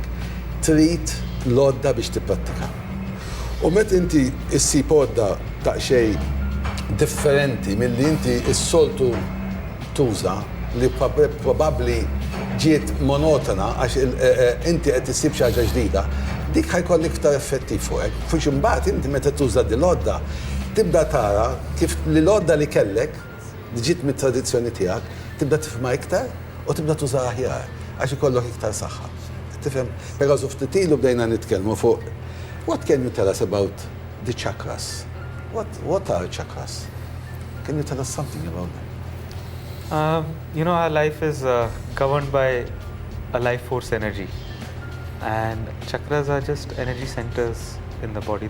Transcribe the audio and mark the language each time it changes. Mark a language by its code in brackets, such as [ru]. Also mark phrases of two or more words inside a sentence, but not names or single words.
[mt] Trid lodda biex tipprattika. U meta inti issib għodda ta' xejn differenti milli inti s-soltu tuża li probabbli ġiet monotona għax inti qed issib xi ħaġa ġdida, dik ħajkoll iktar effettiv fuqek. Fuq imbagħad inti meta tuża din l-għodda tibda tara kif li l-għodda li kellek li ġiet mit-tradizzjoni tiegħek tibda tifhimha iktar u tibda tuża aħjar għax ikollok iktar saħħa. Tifhem? Però ftit ilu bdejna nitkellmu fuq [en] What can you tell us about the chakras? What are chakras? Can you tell us something about them? Our life is governed by a life force energy, and chakras are just energy centers in the body.